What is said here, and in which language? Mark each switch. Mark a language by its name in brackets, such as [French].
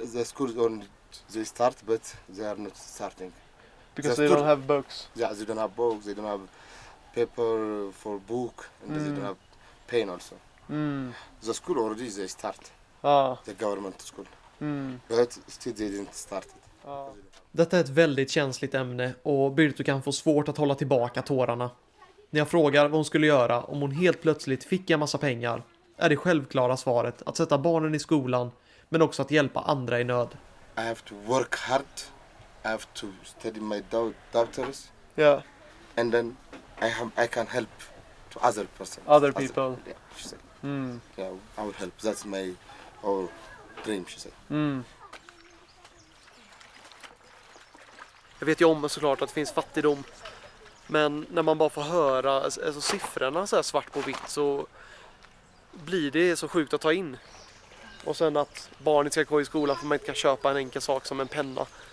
[English] the school on they start but they are not starting. Because The they school- don't have books. Yeah, they don't have books, they don't have paper for book, and they don't have pen also. The school already they start, the government school, but still they didn't start it. [Swedish] Detta är ett väldigt känsligt ämne och Birtukan får svårt att hålla tillbaka tårarna. När jag frågar vad hon skulle göra om hon helt plötsligt fick en massa pengar är det självklara svaret att sätta barnen i skolan men också att hjälpa andra i nöd. [English] I have to work hard, I have to study my daughters, Yeah, and then I can help to other person. Other people. Yeah, she said. Yeah, I will help. That's my whole dream, she said. [Swedish] Jag vet ju om såklart att det finns fattigdom. Men när man bara får höra alltså siffrorna så här svart på vitt så blir det så sjukt att ta in. Och sen att barnet ska gå i skolan för man inte kan köpa en enkel sak som en penna.